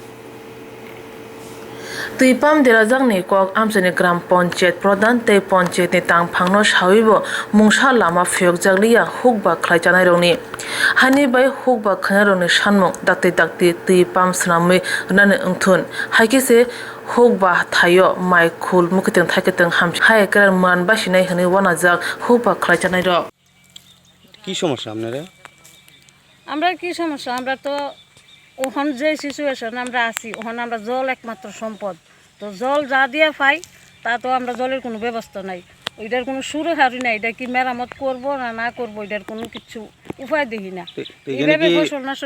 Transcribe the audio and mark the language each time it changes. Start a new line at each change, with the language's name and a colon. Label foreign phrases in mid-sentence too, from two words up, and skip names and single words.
Kok Borok: tui pam derajak ni kok amsani gram panchayat pradhan tei panchayat ni tangphangno sawibo mungsa lama phiyokjakliya hukba khlaijanai rokni hani bai hukba khanerokni sanmung dakti tui pam swnamwi nani wngthun haikise hukba thayo mai khul mukiteng thakiteng hai kerar man basinai hini wanajak hukba khlaijanai rok
Bangla: কি সমস্যা আপনারা আমরা কি সমস্যা আমরা তো ওখান যে সিচুয়েশন আমরা আছি ওখানে আমরা জল একমাত্র সম্পদ তো জল যা দিয়ে পাই তা তো আমরা জলের কোনো ব্যবস্থা নাই ওইটার কোনো সুরক্ষারি নাই এটা কি মেরামত করব না করব এটার কোনো কিছু উপায় দেখি না এইভাবে ফসল নষ্ট